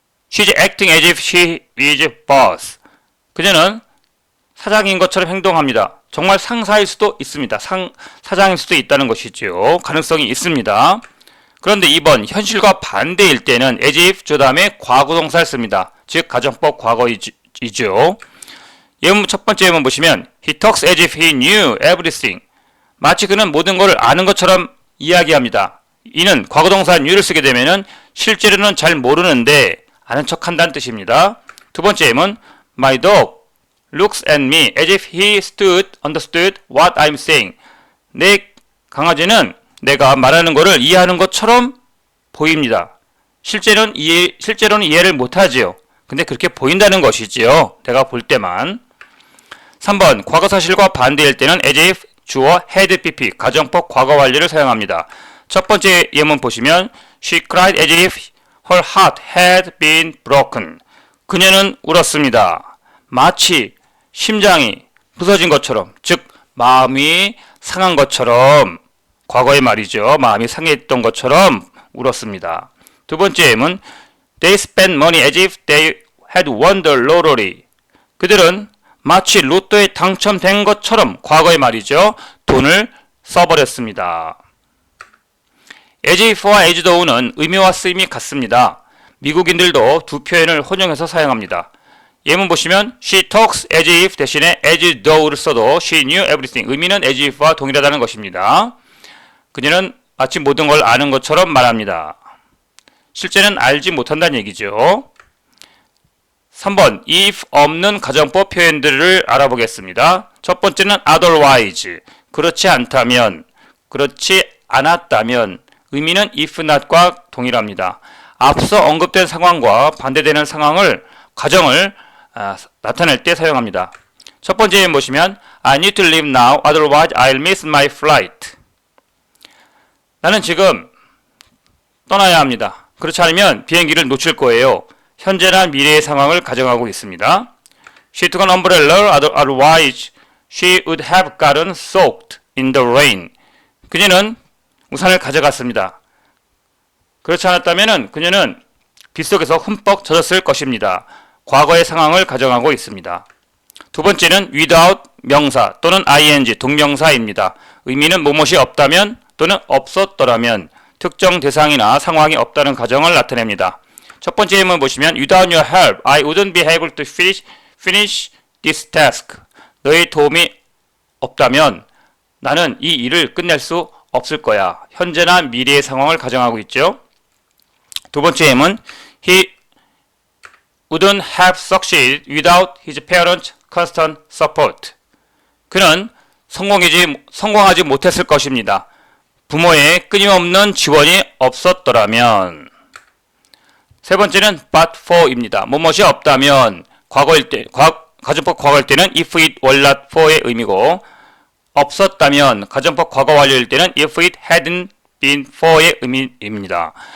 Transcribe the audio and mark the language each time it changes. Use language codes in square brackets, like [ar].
[en] She's acting as if she is boss. [ko] 그녀는 사장인 것처럼 행동합니다. 정말 상사일 수도 있습니다. 사장일 수도 있다는 것이죠. 가능성이 있습니다. 그런데 2번 현실과 반대일 때는 as if 주 다음에 과거동사를 씁니다. 즉 가정법 과거이죠. 예문 첫 번째 예문 보시면 [en] He talks as if he knew everything. [ko] 마치 그는 모든 것을 아는 것처럼 이야기합니다. 이는 과거동사 knew를 쓰게 되면은 실제로는 잘 모르는데 아는 척한다는 뜻입니다. 두 번째 예문 [en] My dog looks at me as if he understood what I'm saying. [ko] 내 강아지는 내가 말하는 것을 이해하는 것처럼 보입니다. 실제로는 이해를 못하지요. 근데 그렇게 보인다는 것이지요. 내가 볼 때만. 3번 과거사실과 반대일 때는 as if 주어 had pp 가정법 과거 완료를 사용합니다. 첫 번째 예문 보시면 [en] She cried as if her heart had been broken. [ko] 그녀는 울었습니다. 마치 심장이 부서진 것처럼, 즉 마음이 상한 것처럼, 과거의 말이죠. 마음이 상했던 것처럼 울었습니다. 두 번째 예문, [en] They spent money as if they had won the lottery. [ko] 그들은 마치 로또에 당첨된 것처럼, 과거의 말이죠. 돈을 써버렸습니다. as if와 as though는 의미와 쓰임이 같습니다. 미국인들도 두 표현을 혼용해서 사용합니다. 예문 보시면 [en] She talks as if [ko] 대신에 [en] as though를 [ko] 써도 [en] She knew everything. [ko] 의미는 as if와 동일하다는 것입니다. 그녀는 마치 모든 걸 아는 것처럼 말합니다. 실제는 알지 못한다는 얘기죠. 3번 if 없는 가정법 표현들을 알아보겠습니다. 첫 번째는 otherwise. 그렇지 않다면, 그렇지 않았다면. 의미는 if not과 동일합니다. 앞서 언급된 상황과 반대되는 상황을, 가정을 나타낼 때 사용합니다. 첫 번째 예문 보시면 [en] I need to leave now, otherwise I'll miss my flight. [ko] 나는 지금 떠나야 합니다. 그렇지 않으면 비행기를 놓칠 거예요. 현재나 미래의 상황을 가정하고 있습니다. [en] She took an umbrella, otherwise she would have gotten soaked in the rain. [ko] 그녀는 우산을 가져갔습니다. 그렇지 않았다면 그녀는 빗속에서 흠뻑 젖었을 것입니다. 과거의 상황을 가정하고 있습니다. 두 번째는 without 명사 또는 ing 동명사입니다. 의미는 무엇이 없다면 또는 없었더라면, 특정 대상이나 상황이 없다는 가정을 나타냅니다. 첫 번째 예문 보시면 [en] Without your help, I wouldn't be able to finish this task. [ko] 너의 도움이 없다면 나는 이 일을 끝낼 수 없을 거야. 현재나 미래의 상황을 가정하고 있죠. 두 번째 예문 [en] He wouldn't have succeeded without his parents' constant support. [ko] 그는 성공하지 못했을 것입니다. 부모의 끊임없는 지원이 없었더라면. 세 번째는 but for입니다. 무엇이 없다면, 과거일 때, 가정법 과거일 때는 if it were not for의 의미고, 없었다면, 가정법 과거 완료일 때는 if it hadn't been for의 의미입니다.